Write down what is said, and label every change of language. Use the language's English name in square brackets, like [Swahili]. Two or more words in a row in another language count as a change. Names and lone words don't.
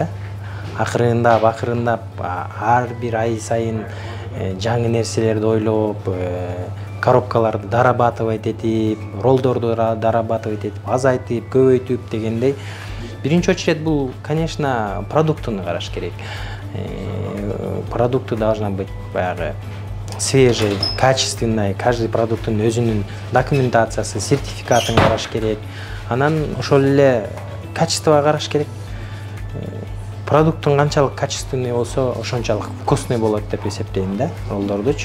[Kyrgyz] Акырындап ар бир ай сайын жаңы нерселерди ойлоп, коробкаларды дорабатывать этип, ролдорду дорабатывать этип, азайтып, көбөйтүп дегендей. Биринчи очередь бул, конечно, продуктуну караш керек. [Russian] Продукты должна быть [Kyrgyz] баягы [Russian] свежий, качественный, каждый [Kyrgyz] продукттун өзүнүн документациясы, сертификатын караш керек. Анан ошол эле качествого караш керек. Продукттун канчалык качественный болсо, ошончалык вкусный болот деп эсептейм да, ролдордучу.